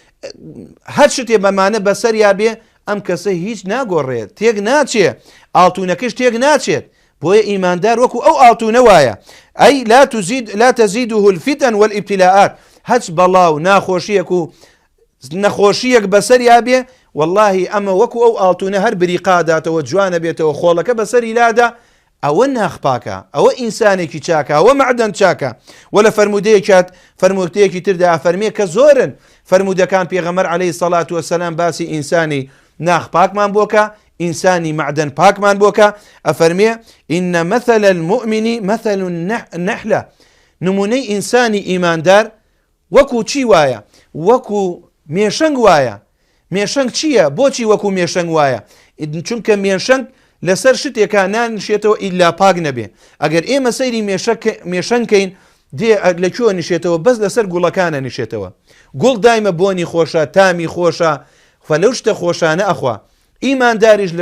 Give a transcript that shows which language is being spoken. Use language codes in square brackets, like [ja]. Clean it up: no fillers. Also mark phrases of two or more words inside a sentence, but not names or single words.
[ckb] هەر شتێ بەمانە بەسەریا بێ ئەم کەسە هیچ ناگۆڕێت تێک ناچێ ئاڵتونەکەش تێک ناچێت بۆیە ئیماندار وەکو ئەو ئاڵتونە وایە ئەی [ar] لا تزيده الفتن والابتلاءات [ckb] هەچ بەڵاو ناخۆشیەک و نەخۆشیەک بەسەریا بێ واللهی ئەمە وەکو ئەو ئاڵتونە هەر بریقاداتەوە جوانە بێتەوە خۆڵەکە بەسەری لادا ئەوە ناخپاکە ئەوە ئینسانێکی چاکە ئەوە معدەن چاکە وە لە فەرمودەیەکی تردا ئەفەرمێ کە زۆرن فەرمودەکان پێغەمبەر [ar] عەلەیهی سەڵات وەسەلام [ckb] باسی ئینسانی ناخپاکمان بۆکە ئینسانی معدەن پاکمان بۆکە ئەفەرمێ [ar] إن مثل المؤمن مثل النحلة [ckb] نمونەی ئینسانی ئیماندار وەکو چی وایە وەکو مێشەنگ وایە مێشەنگ چییە بۆچی وەکو مێشەنگ وایە چونکە مێشەنگ لەسەر شتێکە نانشێتەوە ئیلا پاک نەبێ ئەگەر ئێمە سەیری مێشەنگکەین دێ لەکوێ نشێتەوە بەس لەسەر گوڵەکانە نشێتەوە گوڵ دایمە بۆنی خۆشە تامی خۆشە فەلەو شتە خۆشانە ئەخوا ئیمانداریش لە